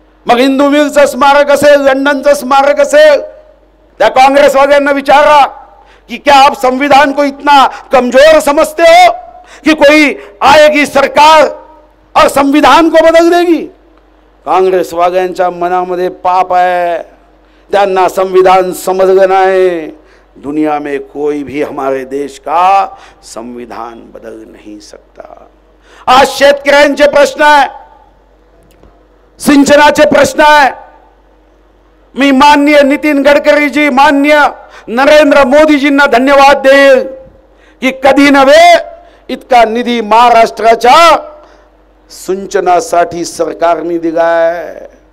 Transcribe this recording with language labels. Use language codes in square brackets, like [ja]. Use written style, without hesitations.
[mr] मग हिंदू मिलचं स्मारक असेल, लंडनचं स्मारक असेल, त्या कांग्रेसवाल्यांना विचारा कि [hi] क्या आप संविधान को इतना कमजोर समझते हो कि कोई आएगी सरकार और संविधान को बदल देगी? [mr] कांग्रेस वाल्यांच्या मनामध्ये पाप है, त्यांना संविधान समझलं नाही। [hi] दुनिया में कोई भी हमारे देश का संविधान बदल नहीं सकता। [mr] आज शेतकऱ्यांचे प्रश्न आहे, सिंचनाचे प्रश्न आहे। मी माननीय नितीन गडकरी जी, माननीय नरेंद्र मोदीजींना धन्यवाद देईल की कधी नव्हे इतका निधी महाराष्ट्राच्या सिंचनासाठी सरकारने दिलाय।